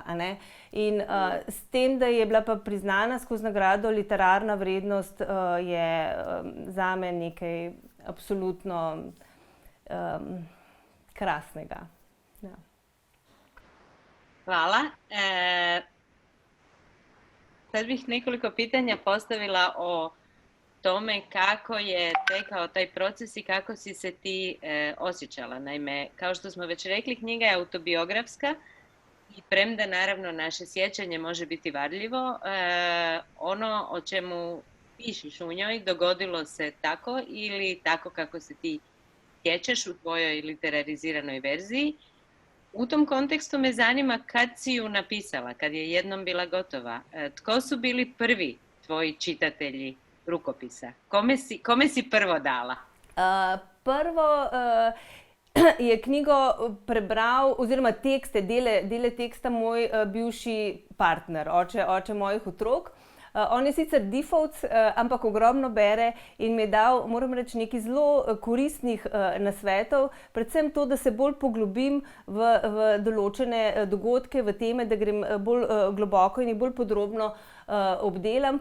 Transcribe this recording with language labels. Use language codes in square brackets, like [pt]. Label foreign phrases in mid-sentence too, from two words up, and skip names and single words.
[sl] In s tem, da je bila pa priznana skozi nagrado, literarna vrednost je zame nekaj absolutno krasnega. Ja. [hr] Hvala. Sad bih nekoliko pitanja postavila o tome kako je tekao taj proces i kako si se ti osjećala. Naime, kao što smo već rekli, knjiga je autobiografska i premda naravno naše sjećanje može biti varljivo, ono o čemu pišiš u njoj dogodilo se tako ili tako kako se ti sjećaš u tvojoj literariziranoj verziji. U tom kontekstu me zanima kad si ju napisala, kad je jednom bila gotova. Tko su bili prvi tvoji čitatelji rukopisa? Kome si prvo dala? [sl] Prvo je knjigo prebral, oziroma tekste, dele teksta moj bivši partner, oče mojih otrok. On je sicer default, ampak ogromno bere in mi je dal, moram reči, nekaj zelo koristnih nasvetov, predvsem to, da se bolj poglobim v določene dogodke, v teme, da grem bolj globoko in jih bolj podrobno obdelam.